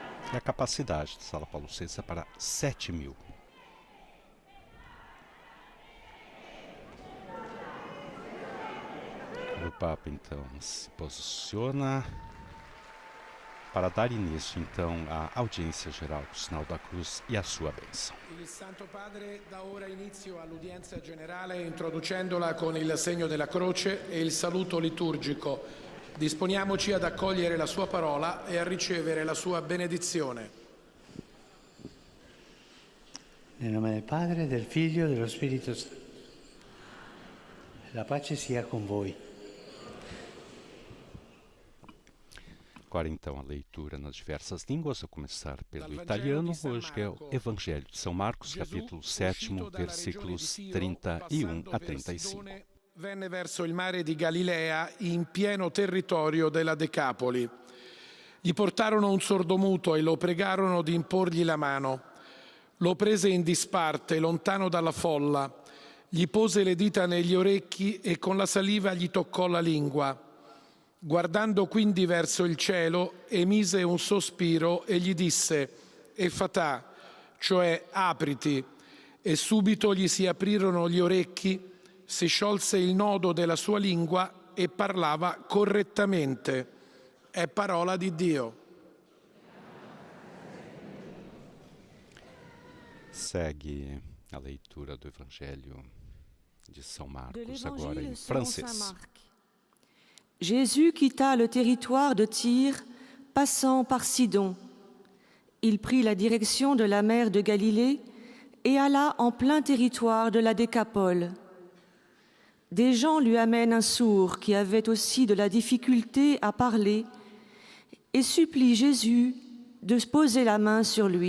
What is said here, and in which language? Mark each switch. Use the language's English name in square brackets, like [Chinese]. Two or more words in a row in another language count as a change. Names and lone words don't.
[Portuguese] E a capacidade da Sala Paulo VI é para 7.000. O Papa, então, se posiciona para dar início, então, à audiência geral do Sinal da Cruz e a sua bênção. [Italian] Il Santo Padre dà ora inizio all'udienza generale introducendola con il segno della croce e il saluto liturgico. Disponiamoci ad accogliere la sua parola e a ricevere la sua benedizione. Nel nome del Padre, del Figlio e dello Spirito Santo. La pace sia con voi. [Portuguese] Agora, então, a leitura nas diversas línguas, a começar pelo italiano, hoje é o Evangelho de São Marcos, capítulo 7, versículos 31 a 35. [Italian] Venne verso il mare di Galilea in pieno territorio della Decapoli. Gli portarono un sordomuto e lo pregarono di imporgli la mano. Lo prese in disparte, lontano dalla folla, gli pose le dita negli orecchi e con la saliva gli toccò la lingua. Guardando quindi verso il cielo, emise un sospiro e gli disse: Effatà, cioè apriti, e subito gli si aprirono gli orecchi, si sciolse il nodo della sua lingua e parlava correttamente. È parola di Dio. [Portuguese] Segue a leitura do Evangelho de São Marcos, agora em francês. [French] Jésus quitta le territoire de Tyr, passant par Sidon. Il prit la direction de la mer de Galilée et alla en plein territoire de la Décapole. Des gens lui amènent un sourd qui avait aussi de la difficulté à parler et supplie Jésus de poser la main sur lui.